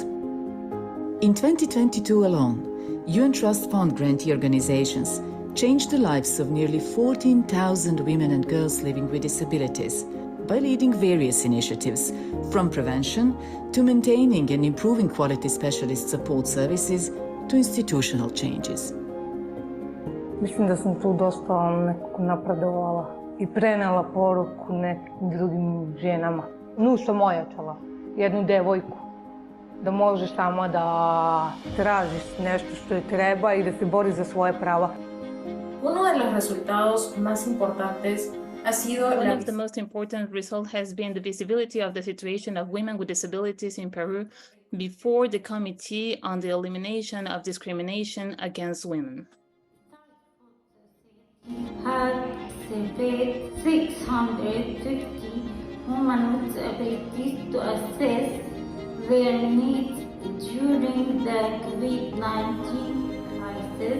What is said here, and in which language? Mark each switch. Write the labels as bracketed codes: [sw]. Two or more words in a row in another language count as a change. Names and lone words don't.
[en] In 2022 alone, UN Trust Fund grantee organizations changed the lives of nearly 14,000 women and girls living with disabilities by leading various initiatives, from prevention to maintaining and improving quality specialist support services to institutional changes. [sr] Mislim da sam tu dosta nekako napredovala i prenela poruku nekim drugim ženama. Nju sam ojačala, jednu devojku, da može sama da traži nešto što joj treba i da se bori za svoje prava. [es] Uno de los resultados más importantes ha sido [en] One of the most important results has been the visibility of the situation of women with disabilities in Peru before the Committee on the Elimination of Discrimination Against Women. Had surveyed 650 women with disabilities to assess their needs during the COVID-19 crisis.